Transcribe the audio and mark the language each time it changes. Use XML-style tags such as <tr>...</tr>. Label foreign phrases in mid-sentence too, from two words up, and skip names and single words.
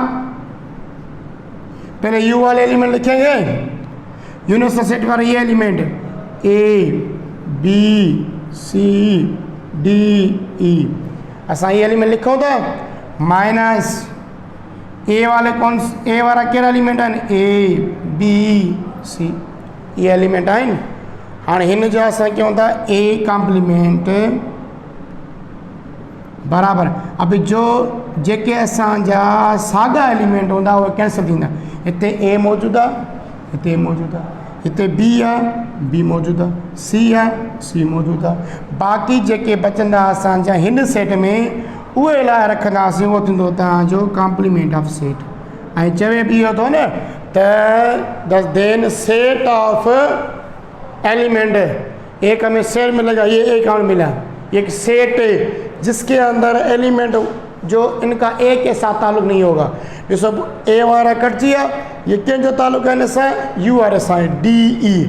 <ur>پہلے یو والے ایلیمنٹ لکھیں گے,</ur> <en>universal set</en> <ur>والے یہ ایلیمنٹ اے بی سی ڈی ای,</ur> <sd>असा ये एलिमेंट लिखो था,</sd> <ur>مائنس اے والے کون,</ur> <sd>ए वाला कहिड़ा एलिमेंट आहिनि, ए बी सी, ये एलिमेंट आहिनि। हाँ इन जो असां कयूं था ए कॉम्प्लीमेंट बराबर, अब जो जेके असांजा साॻा एलिमेंट हूंदा उहे कैंसिल थींदा। हिते ए मौजूदु आहे, हिते मौजूदु आहे, हिते बी आहे, बी मौजूदु आहे, सी आहे, सी मौजूदु आहे। बाक़ी जेके बचंदा असांजा हिन सेट में उहे लाइ रखंदासीं, उहो थींदो तव्हांजो</sd> <en>complement of set.</en> <sd>ऐं चवे बि इहो थो न त</sd> <en>then set of element,</en> <ur>ایک ہمیں سیٹ ملے گا، یہ ایک ہمیں ملا، ایک سیٹ جس کے اندر ایلیمنٹ جو ان کا اے کے ساتھ تعلق نہیں ہوگا. یہ سب اے والا کٹ دیا، یہ کیا جو تعلق ہے ان سے, यू आर एस आई डी ई।</ur>